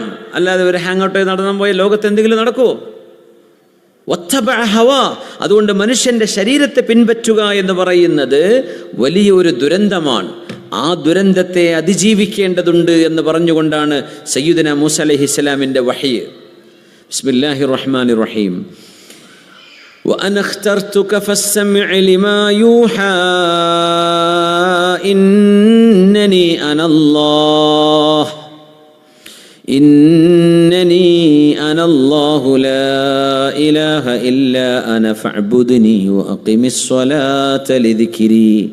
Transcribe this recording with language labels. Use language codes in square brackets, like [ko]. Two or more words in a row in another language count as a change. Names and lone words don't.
[ml] അല്ലാതെ ഒരു [en] hang out [ml] നടന്നാൻ പോയ ലോകത്ത് എന്തെങ്കിലും നടക്കുമോ? അതുകൊണ്ട് മനുഷ്യൻ്റെ ശരീരത്തെ പിൻപറ്റുക എന്ന് പറയുന്നത് വലിയൊരു ദുരന്തമാണ്. ആ ദുരന്തത്തെ അതിജീവിക്കേണ്ടതുണ്ട് എന്ന് പറഞ്ഞുകൊണ്ടാണ് സയ്യിദുനാ മൂസ അലൈഹിസ്സലാമിൻ്റെ വഹി. [ar] بسم الله الرحمن الرحيم. وأنا اخترتك فاستمع لما يوحى إنني أنا الله لا إله إلا أنا فاعبدني وأقم الصلاة لذكري